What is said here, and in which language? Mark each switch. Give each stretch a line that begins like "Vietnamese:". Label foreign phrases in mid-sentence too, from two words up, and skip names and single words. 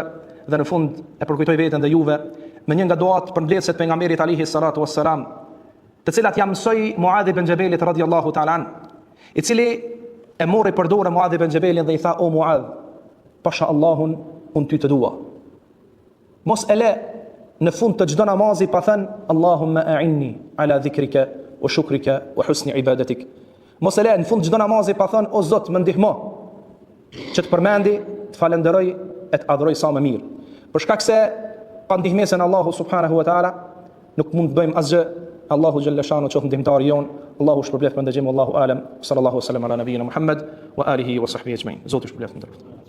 Albanian: Dhe në fund e përkujtoj veten dhe juve me një nga duat për mbledhjet e pejgamberit
Arabic: عليه الصلاة والسلام,
Albanian: të cilat ja mësoi Muadh ibn Jabalit
Arabic: رضي الله تعالى عن,
Albanian: i cili e mori për dorë Muadh ibn Jabalin dhe i tha: "O Muadh, pasha Allahun, unë ty të dua. Mos e le në fund të çdo namazi pa thënë
Arabic: اللهم أعني على ذكرك وشكرك وحسن عبادتك."
Albanian: Mos e le në fund të çdo namazi pa thënë: "O Zot, më ndihmo që të përmendi, të falenderoj e të adhuroj sa më mirë." Për shkak se pa ndihmesën Allahu
Arabic: سبحانه وتعالى
Albanian: nuk mund të bëjmë asgjë. Allahu xhallashanu qoftë ndihmëtari jon. Allahu shpërblet për ndëgjim.
Arabic: والله أعلم. صلى الله عليه وسلم على نبينا محمد وعلى آله وصحبه أجمعين.
Albanian: Zoti shpërblet.